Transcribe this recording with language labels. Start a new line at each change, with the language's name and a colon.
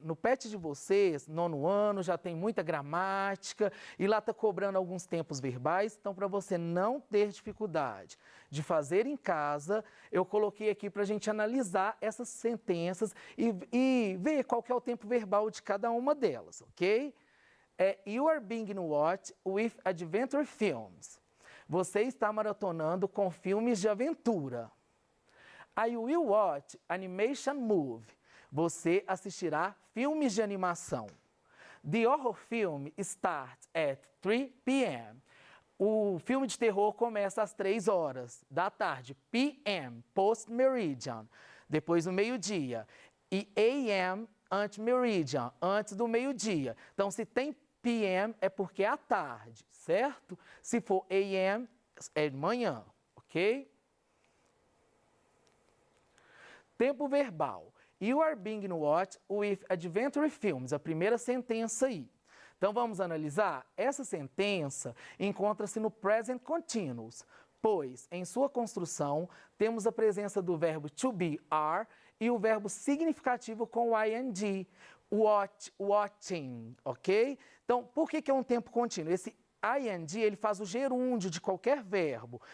Portuguese: No PET de vocês, 9º ano, já tem muita gramática e lá está cobrando alguns tempos verbais. Então, para você não ter dificuldade de fazer em casa, eu coloquei aqui para a gente analisar essas sentenças e ver qual que é o tempo verbal de cada uma delas, ok?
English: You are being watched with adventure films.
Portuguese: Você está maratonando com filmes de aventura.
English: I will watch animation movie.
Portuguese: Você assistirá filmes de animação.
English: The horror film starts at 3 p.m.
Portuguese: O filme de terror começa às 3 horas da tarde. P.m., post-meridian, depois do meio-dia. E A.m., ante-meridian, antes do meio-dia. Então, se tem P.m., é porque é à tarde, certo? Se for A.m., é de manhã, ok? Tempo verbal.
English: You are being watched with adventure films.
Portuguese: A primeira sentença aí. Então, vamos analisar? Essa sentença encontra-se no present continuous, pois, em sua construção, temos a presença do verbo to be, are, e o verbo significativo com o ing, watching, ok? Então, por que é um tempo contínuo? Esse ing, ele faz o gerúndio de qualquer verbo.